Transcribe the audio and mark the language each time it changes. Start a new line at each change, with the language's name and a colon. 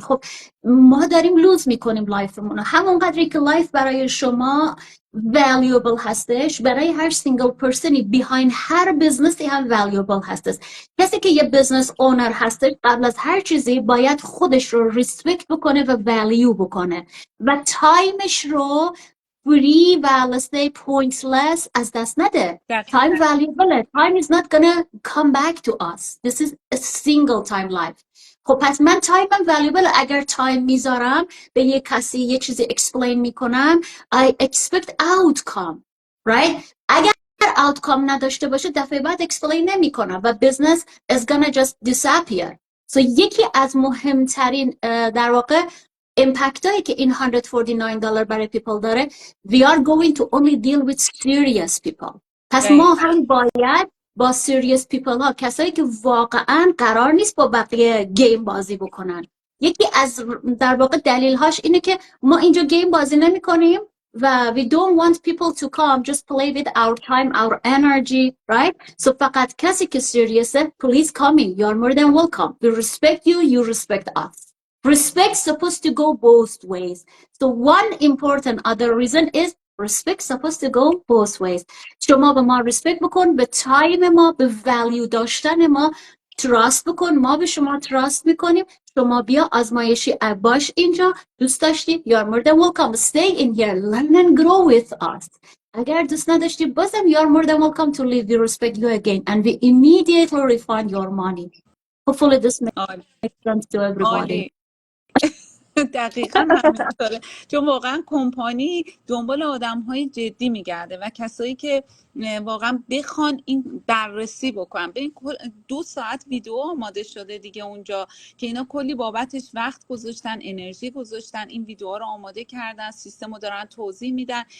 Persian: خب ما داریم لوز میکنیم لایفمون. همون قدری که لایف برای شما valuable هستش، برای هر سینگل پرسنی behind هر بزنسی هم valuable هستش. کسی که یه بزنس اونر هستش قبل از هر چیزی باید خودش رو ریسپکت بکنه و value بکنه و تایمش رو free و
English: let's say pointless
Persian: از دست نده.
English: Time valuable. Time is not gonna come back to us. This is a single time life.
Persian: خب پس من تایمم valuable. اگر تایم میذارم به یه کسی یه چیزی explain میکنم
English: I expect outcome, right?
Persian: اگر outcome نداشته باشه دفعه بعد explain نمیکنم و
English: business is gonna just disappear.
Persian: So یکی از مهمترین در واقع امپکت هایی که این $149 برای people داره
English: we are going to only deal with serious people.
Persian: پس ما هم باید با
English: serious people
Persian: ها، کسایی که واقعا قرار نیست با بقیه گیم بازی بکنن. یکی از در واقع دلیل هاش اینه که ما اینجا گیم بازی نمی کنیم و
English: we don't want people to come just play with our time, our energy, right? So
Persian: فقط کسی که
English: serious please come in, you're more than welcome. We respect you, you respect us. Respect supposed to go both ways. So one important other reason is respect supposed to go both ways.
Persian: شما به ما respect بکن، به تایم ما، به value داشتن ما trust بکن، ما به شما trust میکنیم. شما بیا آزمایشی باش اینجا، دوست داشتی
English: you're more than welcome. Stay in here, learn and grow with us.
Persian: اگر دوست نداشتی بازم
English: you're more than welcome to leave. We respect you again and we immediately refund your money. Hopefully this makes sense to everybody.
Persian: عالی. دقیقا همینطوره، چون واقعا کمپانی دنبال آدم‌های جدی میگرده و کسایی که واقعا بخوان این بررسی بکنن. ببین 2 ساعت ویدیو آماده شده دیگه اونجا که اینا کلی بابتش وقت گذاشتن، انرژی گذاشتن، این ویدیوها رو آماده کردن، سیستم رو دارن توضیح میدن.